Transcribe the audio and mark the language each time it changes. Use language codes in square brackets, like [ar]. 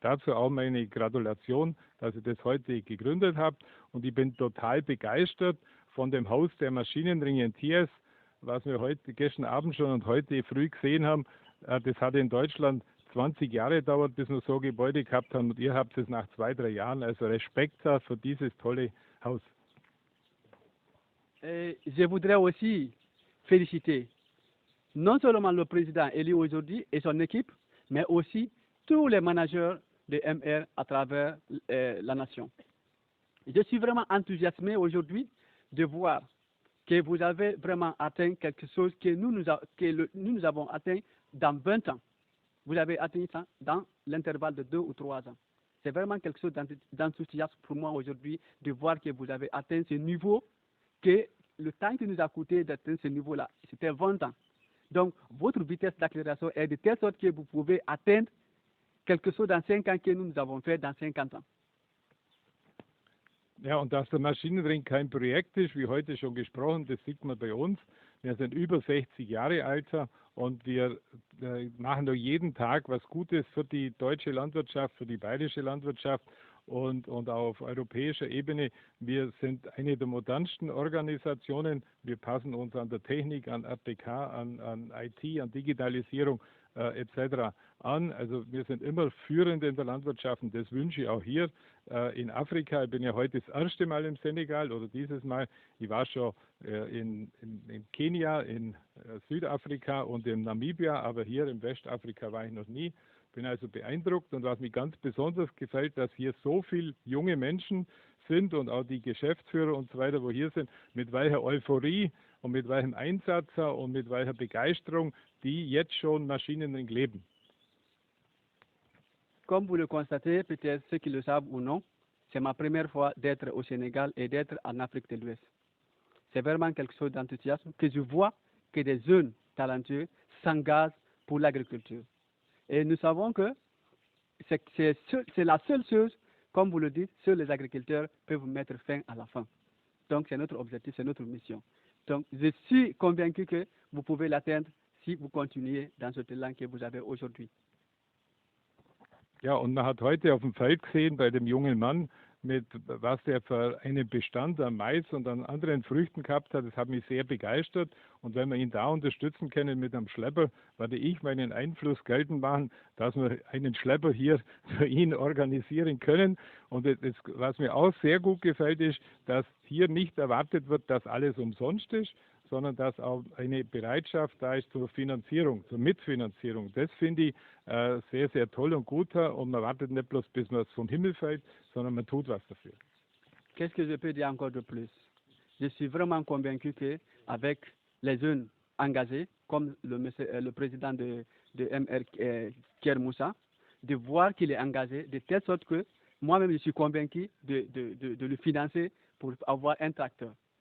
[de] Dazu auch meine Gratulation, dass ihr das heute gegründet habt und ich bin total begeistert von dem Haus der Maschinenringe in Thiers, was wir gestern Abend schon und heute früh gesehen haben. Das hat in Deutschland 20 Jahre gedauert, bis wir so Gebäude gehabt haben und ihr habt es nach 2-3 Jahren. Also Respekt für dieses tolle Haus. [fr] Je voudrais aussi féliciter non seulement le président élu aujourd'hui et son équipe, mais aussi tous les managers de MR à travers la nation. Je suis vraiment enthousiasmé aujourd'hui de voir que vous avez vraiment atteint quelque chose que nous avons atteint dans 20 ans. Vous avez atteint ça dans l'intervalle de 2 ou 3 ans. C'est vraiment quelque chose d'enthousiasme pour moi aujourd'hui de voir que vous avez atteint ce niveau, que le temps qui nous a coûté d'atteindre ce niveau-là, c'était 20 ans. Donc, votre vitesse d'accélération est de telle sorte que vous pouvez atteindre quelque chose dans 5 ans que nous avons fait dans 50 ans. [de] Ja, und dass der Maschinenring kein Projekt ist, wie heute schon gesprochen, das sieht man bei uns. Wir sind über 60 Jahre alt und wir machen doch jeden Tag was Gutes für die deutsche Landwirtschaft, für die bayerische Landwirtschaft und auch auf europäischer Ebene. Wir sind eine der modernsten Organisationen. Wir passen uns an der Technik, an RTK, an IT, an Digitalisierung etc. an. Also wir sind immer führend in der Landwirtschaft und das wünsche ich auch hier in Afrika. Ich bin ja heute das erste Mal im Senegal oder dieses Mal. Ich war schon in Kenia, in Südafrika und in Namibia, aber hier in Westafrika war ich noch nie. Bin also beeindruckt und was mir ganz besonders gefällt, dass hier so viele junge Menschen sind und auch die Geschäftsführer und so weiter, wo hier sind, mit welcher Euphorie und mit welchem Einsatz und mit welcher Begeisterung die jetzt schon Maschinenring leben. [fr] Comme vous le constatez, peut-être ceux qui le savent ou non, c'est ma première fois d'être au Sénégal et d'être en Afrique de l'Ouest. C'est vraiment quelque chose d'enthousiasme que je vois que des jeunes talentueux s'engagent pour l'agriculture. Et nous savons que c'est la seule chose, comme vous le dites, seuls les agriculteurs peuvent mettre fin à la faim. Donc c'est notre objectif, c'est notre mission. Donc je suis convaincu que vous pouvez l'atteindre si vous continuez dans ce élan que vous avez aujourd'hui. [de] Ja, und man hat heute auf dem Feld gesehen, bei dem jungen Mann mit was er für einen Bestand an Mais und an anderen Früchten gehabt hat, das hat mich sehr begeistert. Und wenn wir ihn da unterstützen können mit einem Schlepper, werde ich meinen Einfluss geltend machen, dass wir einen Schlepper hier für ihn organisieren können. Und das, was mir auch sehr gut gefällt, ist, dass hier nicht erwartet wird, dass alles umsonst ist, sondern dass auch eine Bereitschaft da ist zur Finanzierung, zur Mitfinanzierung. Das finde ich sehr, sehr toll und gut. Und man wartet nicht bloß, bis man es vom Himmel fällt, sondern man tut was dafür. [fr] Qu'est-ce que je peux dire encore de plus? Je suis vraiment convaincu qu'avec les jeunes engagés, comme le président de MR Kier Moussa, de voir qu'il est engagé de telle sorte que moi-même je suis convaincu de le financer pour avoir un tracteur.